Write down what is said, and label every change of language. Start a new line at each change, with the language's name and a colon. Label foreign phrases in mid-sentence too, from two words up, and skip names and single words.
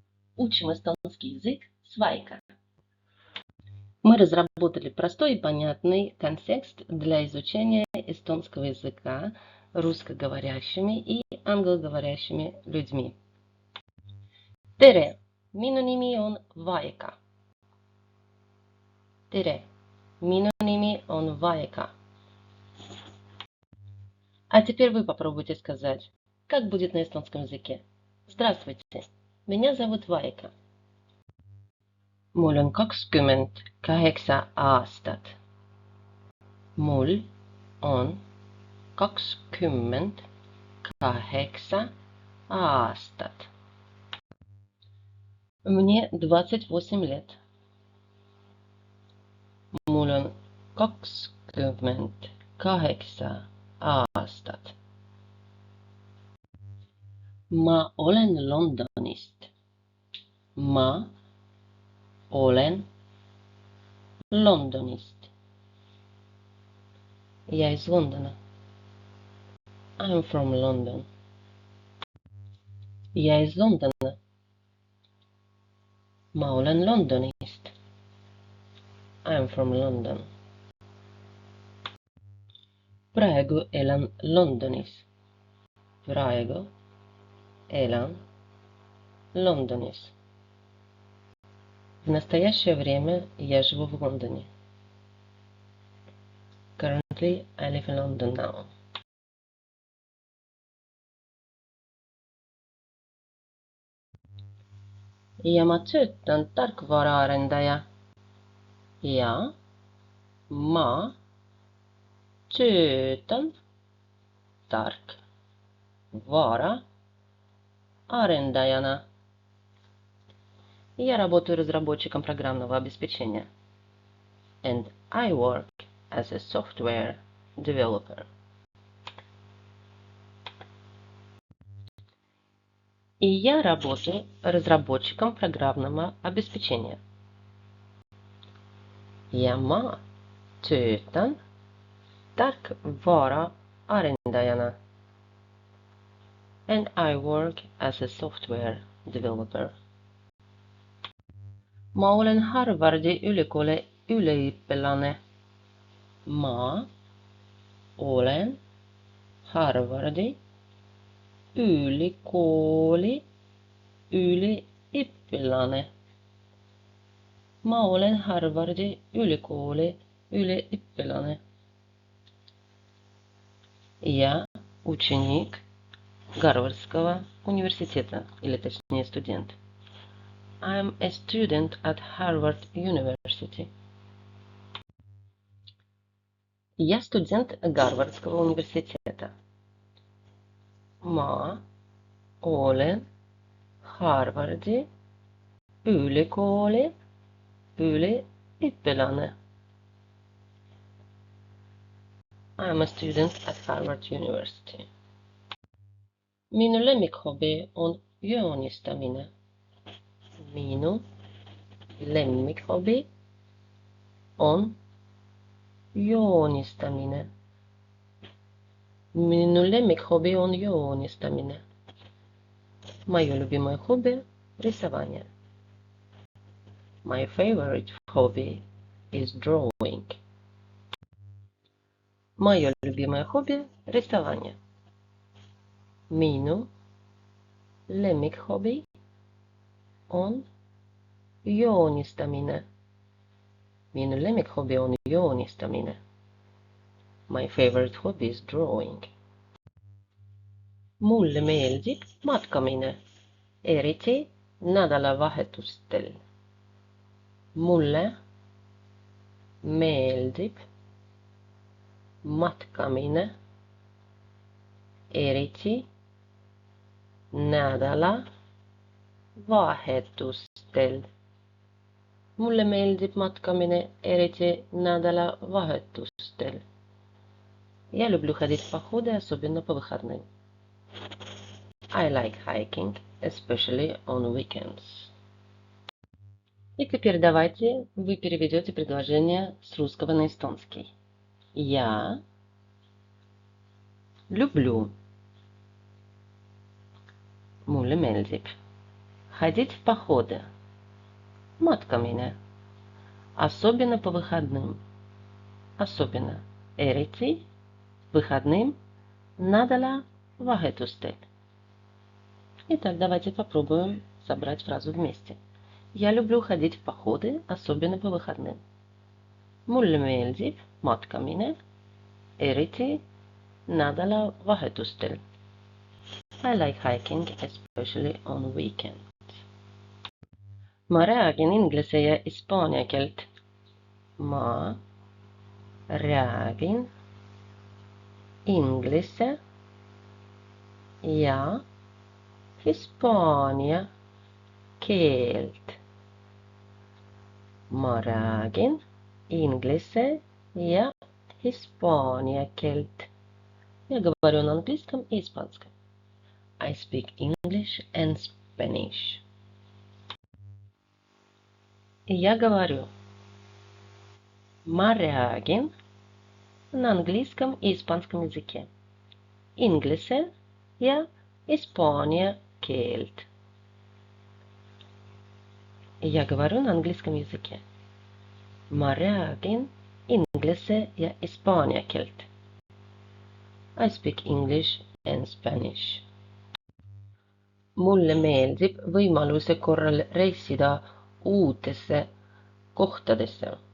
Russian: Учим эстонский язык с Вайка. Мы разработали простой и понятный контекст для изучения эстонского языка русскоговорящими и англоговорящими людьми.
Estonian: Tere! Minu nimi on Vaika. Tere! Minu nimi on Vaika.
Russian: А теперь вы попробуйте сказать, как будет на эстонском языке. Здравствуйте, меня зовут Vaika.
Estonian: Mul on 28 aastat. Mul on 28 aastat.
Russian: Мне 28 лет.
Estonian: Mul on 28 aastat. Ma olen Londonist. Ma olen Londonist.
Russian: Я из Лондона.
English: I'm from London.
Russian: Я из Лондона.
Estonian: Ma olen Londonist.
English: I'm from London.
Estonian: Praegu elan Londonis. Praegu elan Londonis.
Russian: В настоящее время я живу в Лондоне.
English: Currently, I live in London now.
Estonian: Ja ma töötan tarkvaraarendaja. Ja ma töötan tarkvaraarendajana.
Russian: Я работаю разработчиком программного обеспечения.
English: And I work as a software developer.
Russian: И я работаю разработчиком программного обеспечения.
Estonian: Ja ma töötan tarkvaraarendajana.
English: And I work as a software developer.
Estonian: Ma olen Harvardi ülikooli üliõpilane. Ma olen Harvardi ülikooli üliõpilane. Ma olen Harvardi ülikooli üliõpilane.
Russian: Я ученик Гарвардского университета, или точнее студент.
English: I'm a student at Harvard University.
Russian: Я студент Гарвардского университета.
Estonian: Ma olen Harvardi ülikooli üliõpilane.
English: I'm a student at Harvard University.
Estonian: Minu lemmikhobi on joonistamine. Minu lemmikhobi on joonistamine. Minu lemmikhobi on joonistamine.
Russian: Мое любимое хобби – рисование.
English: My favorite hobby is drawing.
Russian: Мое любимое хобби – рисование.
Estonian: Minu lemmikhobi on joonistamine. Minu lemmikhobi on joonistamine.
English: My favorite hobby is drawing.
Estonian: Mulle meeldib matkamine, eriti nädalavahetustel. Mulle meeldib matkamine, eriti nädalavahetustel. Mulle meeldib matkamine, eriti nädalavahetustel.
Russian: Я люблю ходить в походы, особенно по выходным.
English: I like hiking, especially on weekends.
Russian: И теперь давайте вы переведете предложение с русского на эстонский. Я люблю.
Estonian: Mulle meeldib.
Russian: Ходить в походы. Маткамine. Особенно по выходным. Особенно. Eriti. Выходным.
Estonian: Надала vahetustel.
Russian: Итак, давайте попробуем собрать фразу вместе. Я люблю ходить в походы, особенно по выходным.
Estonian: Mulle meeldib matkamine, eriti nädalavahetustel.
English: I like hiking, especially on weekends.
Estonian: Ma räägin inglise ja hispaania keelt. Ma räägin inglise ja hispaania keelt. Ma räägin inglise ja hispaania keelt.
Russian: Я говорю на английском и испанском.
English: I speak English and Spanish.
Russian: Я говорю.
Estonian: Ma räägin
Russian: на английском и испанском языке.
Estonian: Inglise ja hispaania keelt.
Russian: Я говорю на английском языке.
Estonian: Ma räägin inglise ja hispaania keelt.
English: I speak English and Spanish.
Estonian: Mulle meeldib võimaluse korral reisida uutesse kohtadesse.